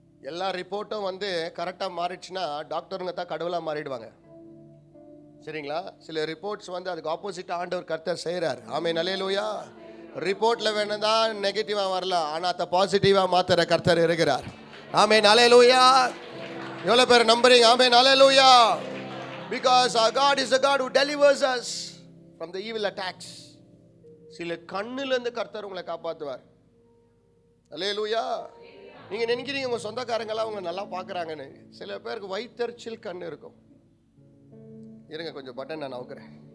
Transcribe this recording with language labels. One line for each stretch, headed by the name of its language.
Tamil: எல்லா ரிப்போர்ட்டும் வந்து கரெக்டாக மாறிடுச்சுன்னா டாக்டருங்க தான் கடவுளாக மாறிடுவாங்க. சரிங்களா? சில ரிப்போர்ட்ஸ் வந்து அதுக்கு ஆப்போசிட்டாக ஆண்டவர் கர்த்தர் செய்கிறார். ஆமென், அல்லேலூயா. ரிப்போர்ட்டில் வேணும் தான் நெகட்டிவாக வரலாம், ஆனால் அதை பாசிட்டிவாக மாற்றுற கர்த்தர் இருக்கிறார். ஆமென், அல்லேலூயா. எவ்வளோ பேர் நம்புறீங்க? ஆமென், அல்லேலூயா.
English: Because our God is a God who delivers us from the evil attacks.
Tamil: சில கண்ணுலேருந்து கர்த்தர் உங்களை காப்பாற்றுவார். அல்லேலூயா. நீங்கள் நினைக்கிறீங்க உங்கள் சொந்தக்காரங்களாம் உங்களை நல்லா பார்க்குறாங்கன்னு. சில பேருக்கு வயிற்றெரிச்சல் கண்ணு இருக்கும். இருங்க கொஞ்சம் பட்டன் நான் நவுக்கிறேன்.